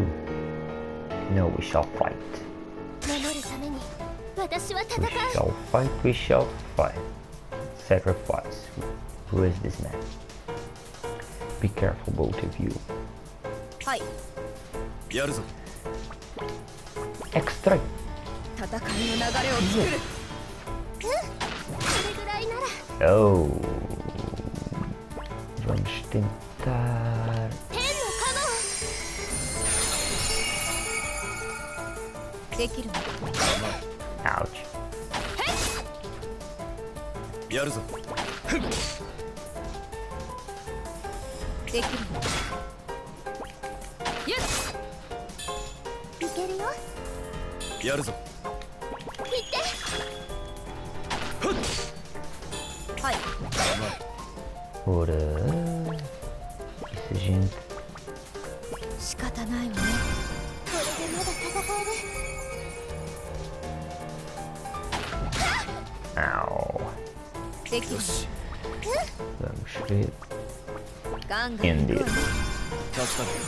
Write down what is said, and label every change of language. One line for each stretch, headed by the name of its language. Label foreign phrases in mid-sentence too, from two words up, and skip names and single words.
English: No, we shall fight. We shall fight. Sacrifice. Who is this man? Be careful, both of you. Extra. Oh.
Portuguese: Vamos tentar.
Japanese: できるわ。 Ouch. やるぞ。できるわ。よし。いけるよ。やるぞ。見て。はい。
Portuguese: Ora. Isso, gente.
Japanese: 仕方ないわね。これでまだ戦える。 Ow. できる。
Portuguese: Vamos ver.
Japanese: ガンガン行くわね。助か